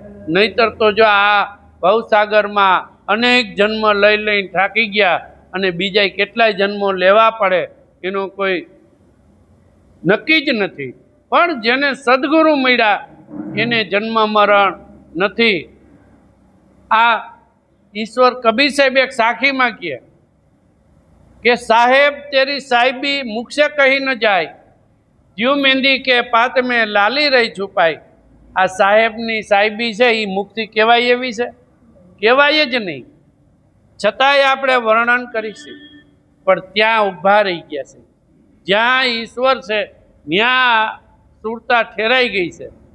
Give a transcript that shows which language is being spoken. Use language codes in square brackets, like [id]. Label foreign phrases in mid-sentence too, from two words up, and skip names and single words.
[gu] નહીતર તો જો આ ભવસાગરમાં અનેક જન્મ લઈને થાકી ગયા અને બીજા કેટલાય જન્મો લેવા પડે, એનો કોઈ નક્કી જ નથી. પણ જેને સદગુરુ મળ્યા એને જન્મ મરણ નથી. આ ઈશ્વર કબીર સાહેબ એક સાખીમાં કહે કે [hi] साहेब तेरी साहेबी मुख से कही न जाय, ज्यु महेंदी के पात में लाली रही छुपाई. [gu] આ સાહેબની સાહેબી છે એ મુખથી કહેવાય એવી છે? કહેવાય જ નહીં. છતાંય આપણે વર્ણન કરીશું. પણ ત્યાં ઊભા રહી ગયા છે. જ્યાં ઈશ્વર છે ત્યાં સુરતા ઠેરાઈ ગઈ છે.